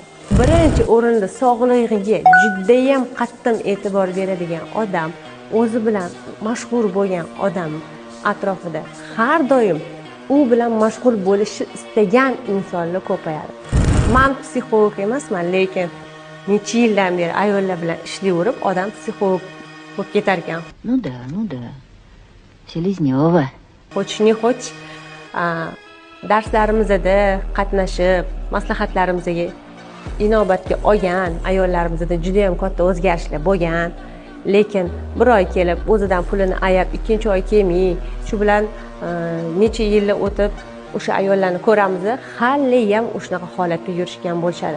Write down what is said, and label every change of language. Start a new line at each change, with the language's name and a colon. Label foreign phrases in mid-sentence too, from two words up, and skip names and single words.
Uzbek: Birinchi o'rinda sog'lig'iga juda ham qattiq e'tibor beradigan odam, o'zi bilan mashhur bo'lgan odam atrofida har doim u bilan mashg'ul bo'lishni istagan insonlar ko'payadi. Men psixolog emasman, lekin necha yildan beri ayollar bilan ishlayverib, odam psixolog bo'lib ketar ekan.
Russian: Ну да. Селезнёва. Хочешь-не хочешь,
Uzbek: darslarimizda qatnashib, maslahatlarimizga inobatga olgan ayollarimizda juda ham katta o'zgarishlar bo'lgan. Lekin bir oy kelib, o'zidan pulini ayab, ikkinchi oy kelmay, shu bilan necha yillar o'tib o'sha ayollarni ko'ramiz, hali ham o'shanaqa holatda yurishgan bo'lishadi.